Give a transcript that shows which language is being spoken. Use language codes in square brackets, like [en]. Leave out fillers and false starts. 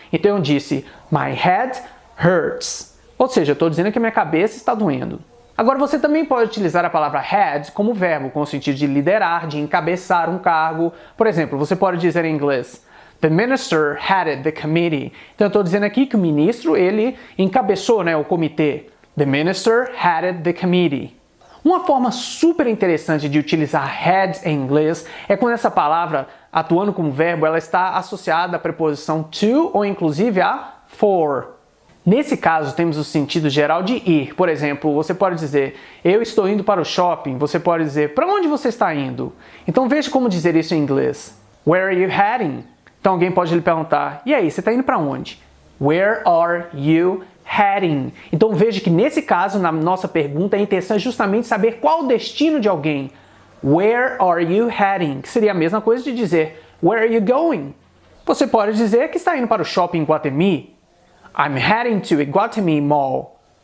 [pt] Então eu disse [en] My head hurts. [pt] Ou seja, eu estou dizendo que minha cabeça está doendo. Agora você também pode utilizar a palavra head como verbo, com o sentido de liderar, de encabeçar um cargo. Por exemplo, você pode dizer em inglês [en] The minister headed the committee. [pt] Então eu estou dizendo aqui que o ministro, ele encabeçou, né, o comitê. [en] The minister headed the committee. [pt] Uma forma super interessante de utilizar head em inglês é quando essa palavra, atuando como verbo, ela está associada à preposição to ou inclusive a for. Nesse caso, temos o sentido geral de ir. Por exemplo, você pode dizer, eu estou indo para o shopping. Você pode dizer, para onde você está indo? Então veja como dizer isso em inglês. [en] Where are you heading? [pt] Então alguém pode lhe perguntar, e aí, você está indo para onde? [en] Where are you heading? [pt] Então veja que nesse caso, na nossa pergunta, a intenção é justamente saber qual o destino de alguém. [en] Where are you heading? [pt] Que seria a mesma coisa de dizer, [en] where are you going? [pt] Você pode dizer que está indo para o shopping Iguatemi. [en] I'm heading to Iguatemi Mall.